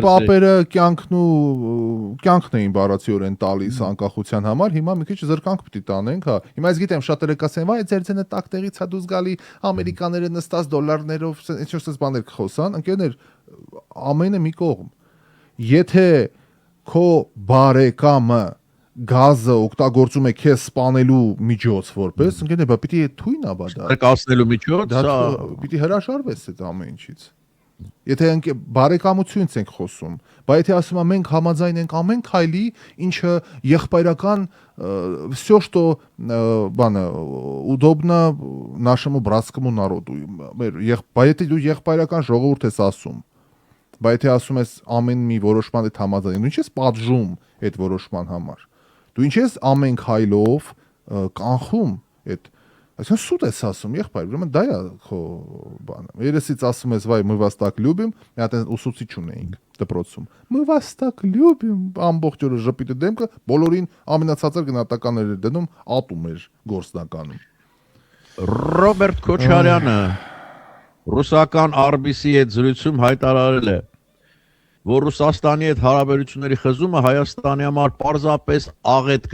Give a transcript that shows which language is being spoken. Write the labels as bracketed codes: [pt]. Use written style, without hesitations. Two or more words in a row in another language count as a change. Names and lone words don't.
[hy] պապերը կյանքն էին բառացիորեն տալիս անկախության համար, հիմա մի քիչ զրկանք պիտի տանենք, հա։ Հիմա ես գիտեմ շատերը կասեն, վայ, ձեր ձենը տակտեղից հա դուս գալի, ամերիկաները նստած դոլարներով, ինչ-որ բաներ կխոսան, ընկերներ, ամենը մի կողմ։ Եթե քո բարեկամը գազը օգտագործում է քեզ սպանելու միջոց որպես, ընկերներ, բա պիտի թույն ա դա։ Կասնելու միջոց, Դա պիտի հրաշարվես այդ ամեն ինչից։ Եթե բարեկամությունից ենք խոսում, բայց եթե ասում եմ մենք համաձայն ենք ամեն քայլի, ինչը եղբայրական [ru] всё, что [hy] բանը [ru] удобно нашему братскому народу։ [hy] Բայց եթե դու եղբայրական ժողովուրդ ես ասում, բայց եթե ասում ես ամեն մի որոշման հետ համաձայն, դու ինչ ես պատժում այդ որոշման համար։ Դու ինչ ես ամեն քայլով կանխում այդ Այսինքն սուտ ես ասում, եղբայր, ուրեմն դա է քո բանը։ Երեսից ասում ես, վայ, [ru] мы вас так любим, [hy] մի հատ ուսուցիչ ունեինք դպրոցում։ [ru] Мы вас так любим, [hy] ամբողջ օրը ժպիտը դեմքը, բոլորին ամենացածր գնահատականներ էր դնում, ատում էր գործնականում։ Ռոբերտ Քոչարյանը ռուսական RBC-ի հետ զրույցում հայտարարել է, որ Ռուսաստանի հետ հարաբերությունների խզումը Հայաստանի համար պարզապես աղետ